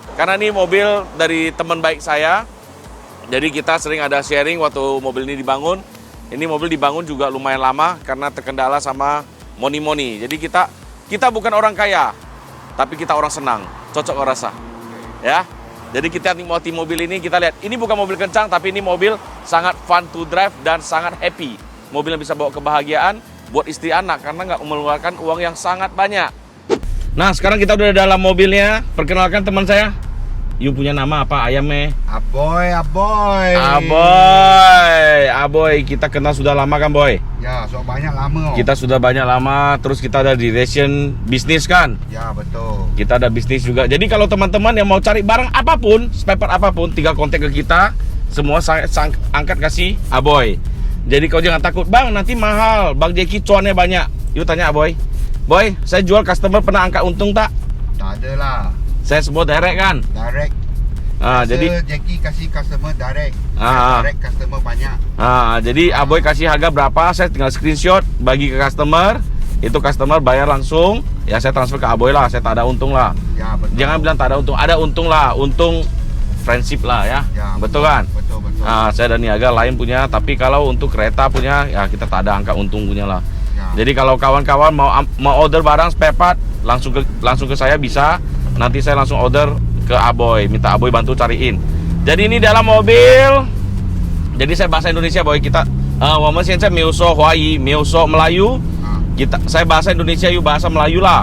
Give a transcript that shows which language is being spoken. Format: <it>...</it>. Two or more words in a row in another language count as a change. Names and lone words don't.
<id>Karena ini mobil dari teman baik saya. Jadi kita sering ada sharing waktu mobil ini dibangun. Ini mobil dibangun juga lumayan lama karena terkendala sama money. Jadi kita bukan orang kaya, tapi kita orang senang. Cocok kau rasa, ya. Jadi kita nikmati mobil ini, kita lihat. Ini bukan mobil kencang, tapi ini mobil sangat</id> <en>fun to drive</en> <id>dan sangat happy. Mobil yang bisa bawa kebahagiaan buat istri anak karena nggak mengeluarkan uang yang sangat banyak. Nah, sekarang kita udah dalam mobilnya. Perkenalkan teman saya. You punya nama apa? Ayamnya? Aboy. Aboy. Kita kenal sudah lama kan, Boy?</id> <ms>Ya, so banyak lama.</ms> <id>Kita sudah banyak lama, terus kita ada di Ration bisnis kan?</id> <ms>Ya, betul.</ms> <id>Kita ada bisnis juga. Jadi kalau teman-teman yang mau cari barang apapun, spare part apapun, tinggal kontak ke kita. Semua saya angkat kasih Aboy. Jadi kau jangan takut, bang nanti mahal, bang Jeki cuannya banyak. Yuk tanya Aboy. Boy, saya jual customer pernah angkat untung tak?</id> <ms>Tak ada lah.</ms> <id>Saya sebut direct kan? Direct. Jadi Jackie kasih customer direct. Ah. Direct customer banyak. Jadi Aboy kasih harga berapa, saya tinggal screenshot bagi ke customer. Itu customer bayar langsung, ya saya transfer ke Aboy lah, saya tak ada untung lah.</id> <ms>Ya, betul.</ms> <id>Jangan bilang tak ada untung, ada untung lah, untung friendship lah ya. Ya, betul kan?</id> <ms>Betul. Saya dan niaga lain punya, tapi kalau untuk kereta punya, ya kita tak ada angka untung punya lah. Ya.</ms> <id>Jadi kalau kawan-kawan mau order barang spare part, langsung ke saya bisa. Nanti saya langsung order ke Aboy, minta Aboy bantu cariin. Jadi ini dalam mobil. Jadi saya bahasa Indonesia, Boy. Kita saya Meuso Hawaii, Meuso Melayu. Saya bahasa Indonesia, yuk bahasa Melayu lah.</id>